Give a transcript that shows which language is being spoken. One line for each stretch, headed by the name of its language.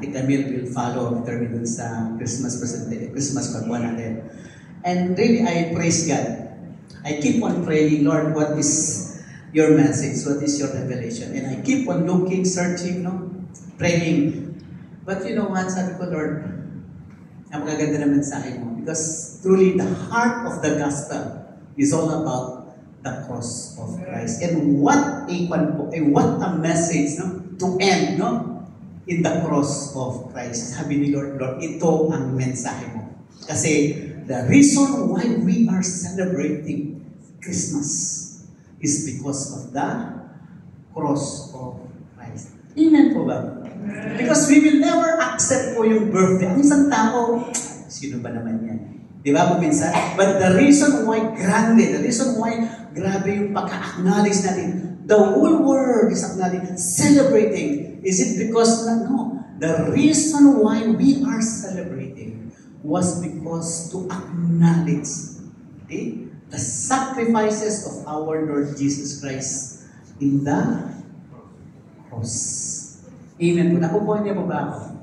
English: Tita Camille will follow after me
Filipino: dun sa Christmas pagbuwan natin.
English: And really, I praise God. I keep on praying, Lord, what is your message? What is your revelation? And I keep on looking, searching, praying. But you know what?
Filipino: Sabi ko, Lord, ang magaganda na mensahe mo.
English: Because truly, the heart of the gospel is all about the cross of Christ. And what a message to end in the cross of Christ.
Filipino: Sabi ni Lord, ito ang mensahe mo. Kasi
English: the reason why we are celebrating Christmas is because of the cross of Christ. Amen
Filipino: po ba?
English: Because we will never accept
Filipino: po yung
English: birthday.
Filipino: Ang isang tao, sino ba naman yan? Di ba po minsan?
English: But the reason why
Filipino: grabe yung pagka-acknowledge natin,
English: the whole world is acknowledging, celebrating. Is it because, no, the reason why we are celebrating was because to acknowledge the sacrifices of our Lord Jesus Christ in the cross. Amen po.
Filipino: Nakukuha niya po ba ako?